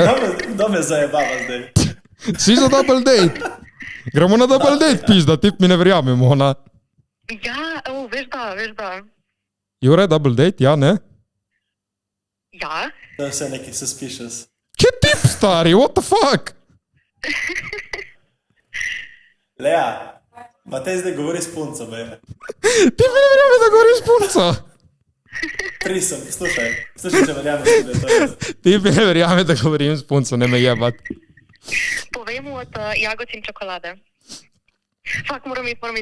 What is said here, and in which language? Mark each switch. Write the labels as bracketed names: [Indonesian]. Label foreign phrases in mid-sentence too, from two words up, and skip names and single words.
[Slovenian] Da me zajebava zdaj. Si za [English] double date. [Slovenian] Gremo na [English] double date, [Slovenian] pizda, tip mi ne verjamemo, ona. Ja, veš da. Jure, [English] double date, [Slovenian] ja, ne? Ja? To je vse neki suspicious. Kje tip, stari, [English] what the fuck? [Slovenian] Lea, Matej zdaj govori s punco, be. Ti mi ne verjame, da govori s punco. Prisem, slušaj, če verjame, da je to. Ti mi ne verjame, da govorim s punco, ne me jebat. Povej mu od jagod in čokolade. Fak, moram iti.